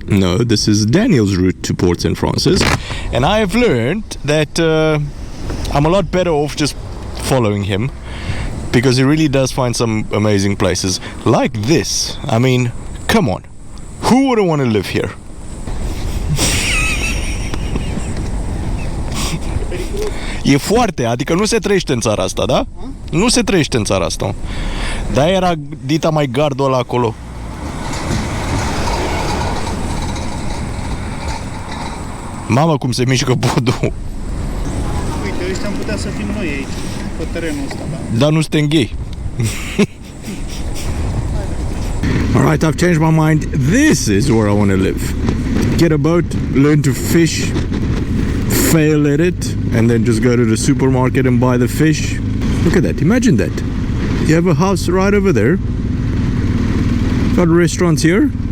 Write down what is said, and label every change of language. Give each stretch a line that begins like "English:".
English: No, this is Daniel's route to Port St. Francis. And I have learned that I'm a lot better off just following him, because he really does find some amazing places like this. I mean, come on, who wouldn't want to live here?
Romanian: E foarte, adică nu se trăiește în țara asta, da? Nu se trăiește în țara asta. Da, era dita mai gardul ăla acolo. Mamă, cum se mișcă podul. Uite, ăștia am putea să fim noi aici, pe terenul ăsta, da? Dar nu suntem gay.
English: Alright, I've changed my mind. This is where I want to live. Get a boat, learn to fish, fail at it, and then just go to the supermarket and buy the fish. Look at that, imagine that. You have a house right over there. Got restaurants here.